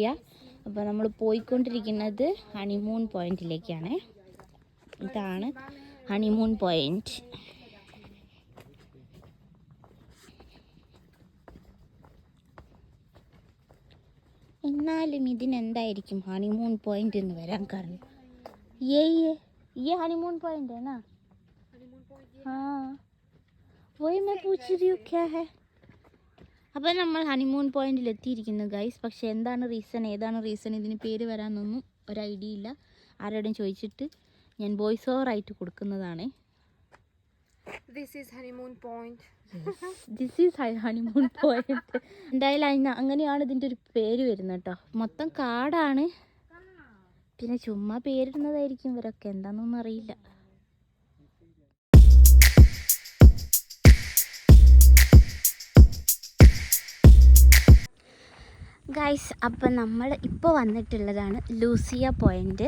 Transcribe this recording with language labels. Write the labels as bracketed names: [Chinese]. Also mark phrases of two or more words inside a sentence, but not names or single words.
[Malayalam] അപ്പോൾ നമ്മൾ പോയിക്കൊണ്ടിരിക്കുന്നത് ഹണിമൂൺ പോയിൻറ്റിലേക്കാണ്. ഇതാണ് ഹണിമൂൺ പോയിന്റ്. എന്നാലും ഇതിനെന്തായിരിക്കും ഹണിമൂൺ പോയിന്റ് എന്ന് വരാൻ കാരണം? [Hindi] ये हनीमून पॉइंट है ना? हाँ, वही मैं पूछ रही हूँ क्या है. [Malayalam] അപ്പോൾ നമ്മൾ ഹണിമൂൺ പോയിന്റിൽ എത്തിയിരിക്കുന്നു ഗൈസ്. പക്ഷേ ഏതാണ് റീസൺ ഇതിന് പേര് വരാനൊന്നും ഒരു ഐഡിയ ഇല്ല. ആരോടും ചോദിച്ചിട്ട് ഞാൻ [English] voice over [Malayalam] ആയിട്ട് കൊടുക്കുന്നതാണ്. [English] This is honeymoon point. This is honeymoon point. എന്തായാലും അങ്ങനെയാണ് ഇതിൻ്റെ ഒരു പേര് വരുന്നത് കേട്ടോ. മൊത്തം കാടാണ്, പിന്നെ ചുമ്മാ പേരിടുന്നതായിരിക്കും ഇവരൊക്കെ, എന്താണെന്നൊന്നും അറിയില്ല. ഗൈസ്, അപ്പം നമ്മൾ ഇപ്പോൾ വന്നിട്ടുള്ളതാണ് ലൂസിയ പോയിൻ്റ്.